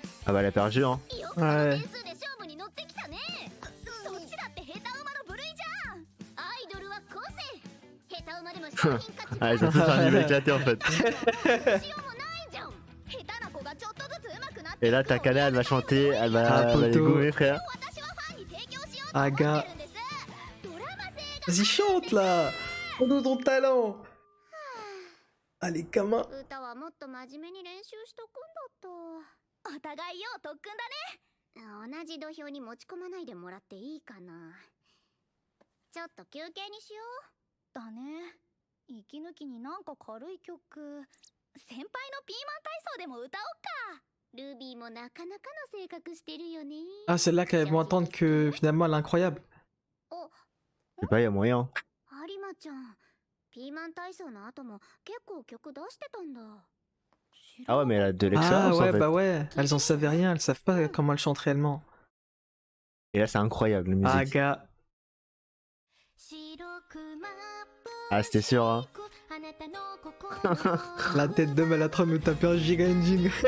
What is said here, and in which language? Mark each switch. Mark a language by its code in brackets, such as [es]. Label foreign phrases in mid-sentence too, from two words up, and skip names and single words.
[fr] Ah bah elle a perdu hein. [ja] よくその [fr] Ouais. [ja] 点数で勝負に乗ってきたね。そっちだって下手馬の部類じゃん。アイドルは個性。下手馬でも商品価値 [fr] Ah ils ont tous un niveau éclaté en fait. [ja] しようもないじゃん。下手な子がちょっとずつ上手くなって [fr] Et là Takana elle va chanter, elle va, Ah, elle va les poteau. gommer frère. [ja] 私はファンに提供しようと思 Ah って [fr] gars. [ja] るんです。ドラマ性が [fr] Vas-y, chante là. Montre ton talent. Allez, gamin. [ja] 歌はもっと真面目に練習しとくんだった。お互いよう特訓だね。同じ土俵に持ち込まないでもらっていいかな。ちょっと休憩にしよう。だね。息抜きになんか軽い曲。先輩のピーマン体操でも歌おうか。ルビーもなかなかの性格してるよね。 [fr] Ah, c'est là qu'elles vont entendre que finalement elle est incroyable. Je sais pas, y a moyen. [ja] 有馬ちゃん、ピーマン体操の後も結構曲出してたんだ。 [fr] Ah ouais mais elle a de Ah l'expérience en ouais, fait. bah ouais. Elles en savaient rien, elles savent pas comment elles chantent réellement. Et là c'est incroyable la Ah, musique. gars. Ah c'était sûr hein. La tête d'homme, elle est en train de nous taper un giga ending.